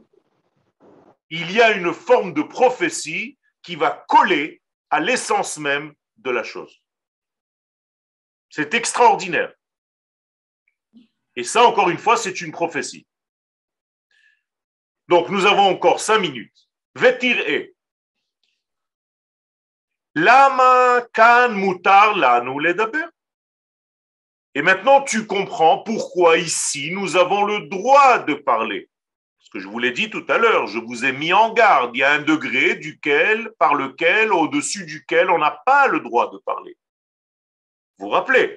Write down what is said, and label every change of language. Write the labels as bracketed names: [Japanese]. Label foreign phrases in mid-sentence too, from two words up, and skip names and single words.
[French] Il y a une forme de prophétie qui va coller à l'essence même de la chose. C'est extraordinaire. Et ça, encore une fois, c'est une prophétie. Donc, nous avons encore 5 minutes. Vetir e. [Hebrew] למה כאן מותר לנו לדבר. [French] Et maintenant, tu comprends pourquoi ici, nous avons le droit de parler. Parce que je vous l'ai dit tout à l'heure, je vous ai mis en garde. Il y a un degré par lequel, au-dessus duquel, on n'a pas le droit de parler. Vous vous rappelez?